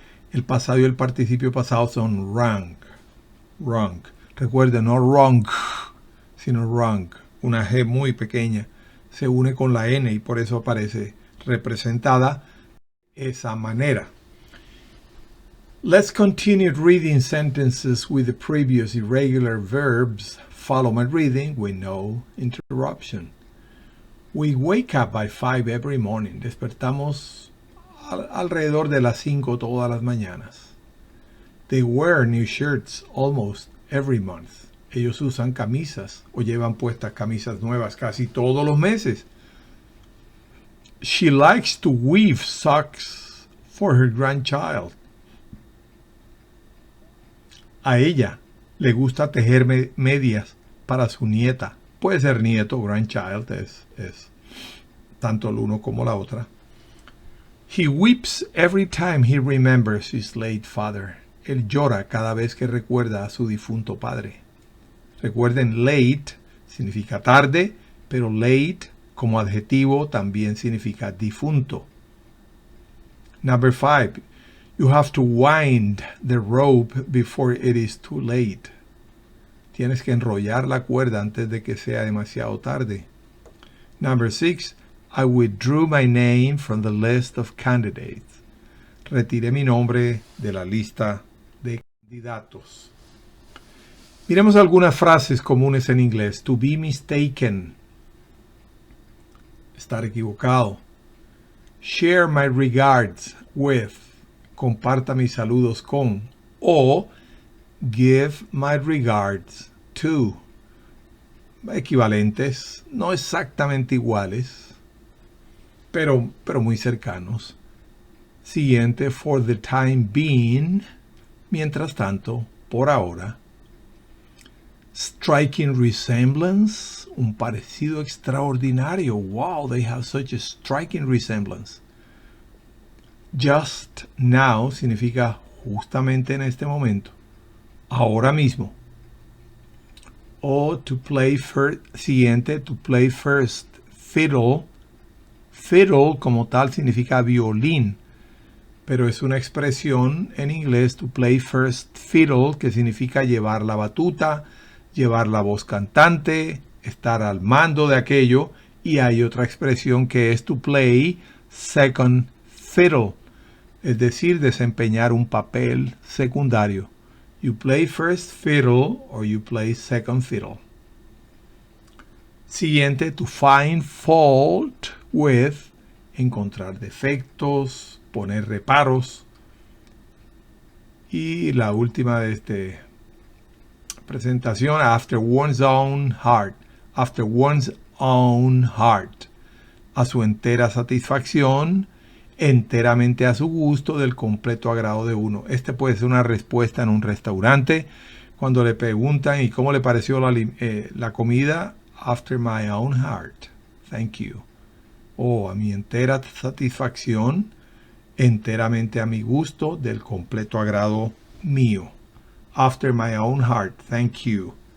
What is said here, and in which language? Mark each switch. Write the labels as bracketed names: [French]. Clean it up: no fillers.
[Spanish] El pasado y el participio pasado son wrong. Wrong. Recuerden, no wrong, sino wrong. Una G muy pequeña se une con la N y por eso aparece representada de esa manera. [English] Let's continue reading sentences with the previous irregular verbs. Follow my reading with no interruption. We wake up by 5 every morning. [Spanish] Despertamos alrededor de las 5 todas las mañanas. [English] They wear new shirts almost every month. [Spanish] Ellos usan camisas o llevan puestas camisas nuevas casi todos los meses. [English] She likes to weave socks for her grandchild. [Spanish] A ella le gusta tejer medias para su nieta. Puede ser nieto, grandchild, es tanto el uno como la otra. [English] He weeps every time he remembers his late father. [Spanish] Él llora cada vez que recuerda a su difunto padre. Recuerden, late significa tarde, pero late como adjetivo también significa difunto. [English] Number 5. You have to wind the rope before it is too late. [Spanish] Tienes que enrollar la cuerda antes de que sea demasiado tarde. [English] Number 6. I withdrew my name from the list of candidates. [Spanish] Retiré mi nombre de la lista de candidatos. Miremos algunas frases comunes en inglés. [English] To be mistaken. [Spanish] Estar equivocado. [English] share my regards with, [Spanish] comparta mis saludos con, [English] o give my regards to. [Spanish] Equivalentes, no exactamente iguales, pero muy cercanos. Siguiente, [English] for the time being, [Spanish] mientras tanto, por ahora. [English] Striking resemblance, [Spanish] un parecido extraordinario. [English] Wow, they have such a striking resemblance. Just now [Spanish] significa justamente en este momento, ahora mismo. [English] O to play first, siguiente, to play first fiddle. [Spanish] Fiddle como tal significa violín, pero es una expresión en inglés, [English] to play first fiddle, [Spanish] que significa llevar la batuta, llevar la voz cantante, estar al mando de aquello, y hay otra expresión que es [English] to play second fiddle, [Spanish] es decir, desempeñar un papel secundario. [English] You play first fiddle or you play second fiddle. [Spanish] Siguiente, [English] to find fault with, [Spanish] encontrar defectos, poner reparos. Y la última de esta presentación, [English] after one's own heart. After one's own heart. [Spanish] A su entera satisfacción, enteramente a su gusto, del completo agrado de uno. Este puede ser una respuesta en un restaurante cuando le preguntan ¿y cómo le pareció la comida? [English] After my own heart, thank you. [Spanish] O a mi entera satisfacción, enteramente a mi gusto, del completo agrado mío. [English] After my own heart, thank you.